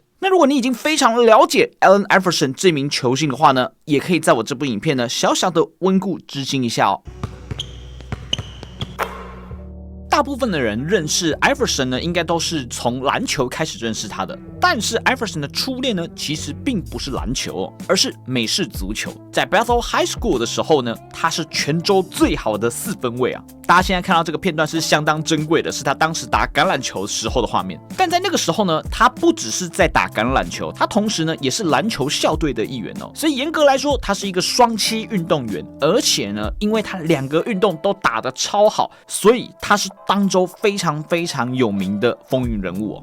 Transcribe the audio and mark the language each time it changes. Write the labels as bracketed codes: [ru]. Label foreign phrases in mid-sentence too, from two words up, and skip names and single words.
[zh] 那如果你已經非常了解 Allen Iverson 這名球星的話呢，也可以在我這部影片呢小小的溫故知新一下哦。大部分的人認識 Iverson 呢，應該都是從籃球開始認識他的。但是 Iverson 的初戀呢，其實並不是籃球哦，而是美式足球。在 Bethel High School 的時候呢，他是全州最好的4分衛啊。大家現在看到這個片段是相當珍貴的，是他當時打橄欖球時候的畫面。但在那個時候呢，他不只是在打橄欖球，他同時呢也是籃球校隊的一員哦。所以嚴格來說，他是一個雙棲運動員。而且呢，因為他2個運動都打得超好，所以他是當州非常非常有名的風雲人物哦。